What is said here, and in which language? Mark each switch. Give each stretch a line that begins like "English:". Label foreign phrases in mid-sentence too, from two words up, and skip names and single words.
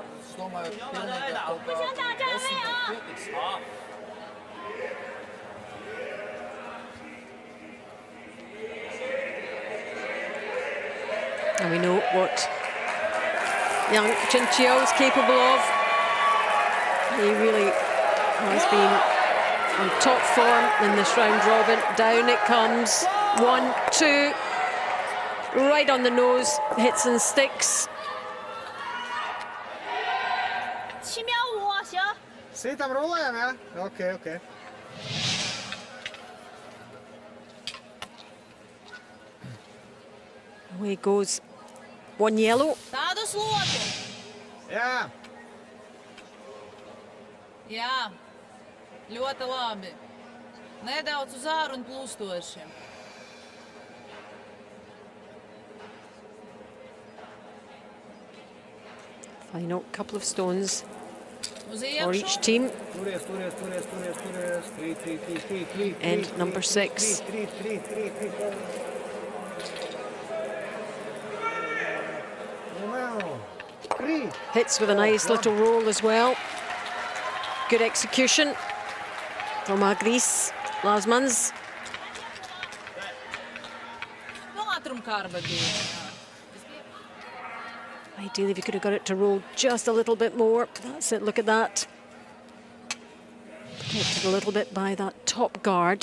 Latvian: Es domāju, ka pilnīgi kaut kā 10 pietiks.
English: And we know what young Chinchillo is capable of. He really has been on top form in this round robin. Down it comes. 1, 2. Right on the nose. Hits and sticks.
Chinese: 7 秒5，行。
Latvian: Sitam rolējam, jā? Ok.
English: Away goes 1 yellow.
Latvian: Tādu slotu. Jā. Jā. Ļoti labi. Nedaudz uz āru un plūstoši.
English: Final couple of stones
Latvian: Uz
English: for each
Latvian: iekšu.
English: team.
Latvian: Turies. Krīt.
English: And number 6.
Latvian: Krīt.
English: Hits with a nice little roll as well. Good execution from Agris Lasmans.
Latvian: Nu, ātrumkārba bija.
English: Ideally, if you could have got it to roll just a little bit more. That's it, look at that. Protected a little bit by that top guard.